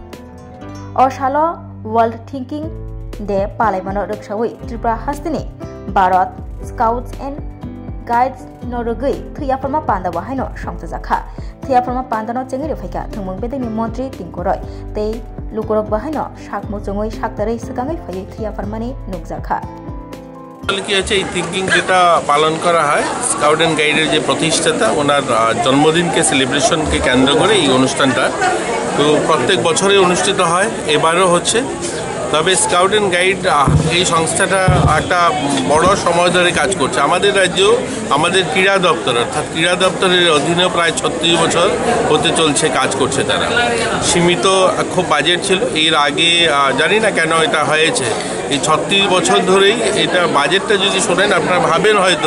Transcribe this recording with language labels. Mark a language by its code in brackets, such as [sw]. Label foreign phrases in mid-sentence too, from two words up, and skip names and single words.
[trp] O Shalo World Thinking Day Palemano Rukshawi Tripura Hastini Bharat Scouts and Guides Norugui Thuyafarma Panda Wahino Shamtazaka Thuyafarma Panda no Chengiri Fika Thumung Bedini Montri Tinkoroi They Lukorok Bahino Shak Muzungui Shaktare Sagangai Fayi Thuyafarmani Nukzaka [bn] কি আছে এই থিংকিং যেটা পালন করা হয় স্কাউট এন্ড গাইডের যে প্রতিষ্ঠাতা ওনার জন্মদিনকে সেলিব্রেশনকে কেন্দ্র করে এই অনুষ্ঠানটা তো প্রত্যেক বছরে অনুষ্ঠিত হয় এবারও হচ্ছে তবে স্কাউট এন্ড গাইড এই সংস্থাটা একটা বড় সময় ধরে কাজ করছে আমাদের রাজ্য আমাদের ক্রীড়া দপ্তর অর্থাৎ ক্রীড়া দপ্তরের অধীনে প্রায় 36 বছর হতে চলছে কাজ করছে তারা সীমিত খুব বাজেট ছিল এর আগে জানি না কেন এটা হয়েছে এই 36 বছর ধরেই এটা বাজেটটা যদি শোনেন আপনারা ভাবেন হয়তো